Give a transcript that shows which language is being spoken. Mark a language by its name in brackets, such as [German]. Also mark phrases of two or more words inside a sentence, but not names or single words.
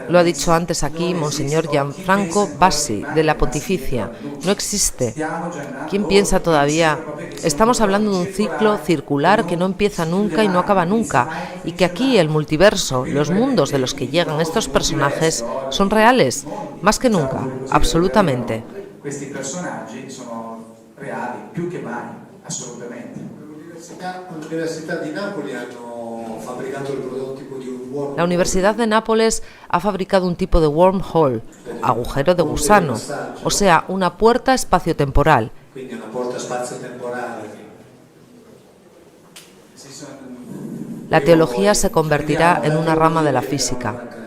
[Spanish] Lo ha dicho antes aquí Monseñor Gianfranco Bassi, de la Pontificia. No existe. ¿Quién piensa todavía? Estamos hablando de un ciclo circular que no empieza nunca y no acaba nunca, y que aquí el multiverso, los mundos de los que llegan estos personajes, son reales, más que nunca, absolutamente. [Italian] Questi personaggi sono reali più che mai, assolutamente. L'Università di Napoli hanno fabbricato il prototipo di un wormhole. [Spanish] La Universidad de Nápoles ha fabricado un tipo de wormhole, agujero de gusano, o sea, una puerta espaciotemporal. [Italian] Quindi una porta spazio-temporale. [Spanish] La teología se convertirá en una rama de la física.